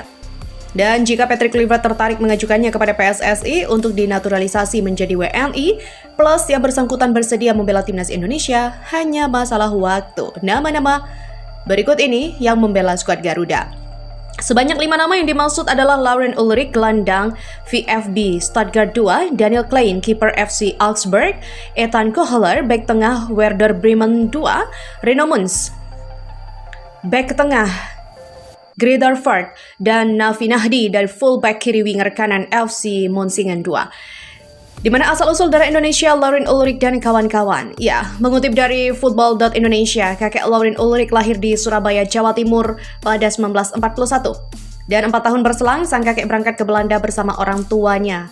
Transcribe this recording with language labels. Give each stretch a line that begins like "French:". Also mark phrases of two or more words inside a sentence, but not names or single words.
Indonesian: Dan jika Patrick Kluivert tertarik mengajukannya kepada PSSI untuk dinaturalisasi menjadi WNI, plus yang bersangkutan bersedia membela timnas Indonesia, hanya masalah waktu. Nama-nama berikut ini yang membela skuad Garuda. Sebanyak 5 nama yang dimaksud adalah Laurent Ulrich, gelandang VfB Stuttgart 2, Daniel Klein, kiper FC Augsburg, Ethan Kohler, bek tengah Werder Bremen 2, Reno Mons, bek tengah Greuther Fürth, dan Nafi Nahdi dari fullback kiri winger kanan FC Monsinghen 2. Di mana asal-usul darah Indonesia, Laurent Ulrich dan kawan-kawan. Ya, mengutip dari Football.Indonesia, kakek Laurent Ulrich lahir di Surabaya, Jawa Timur pada 1941. Dan 4 tahun berselang, sang kakek berangkat ke Belanda bersama orang tuanya.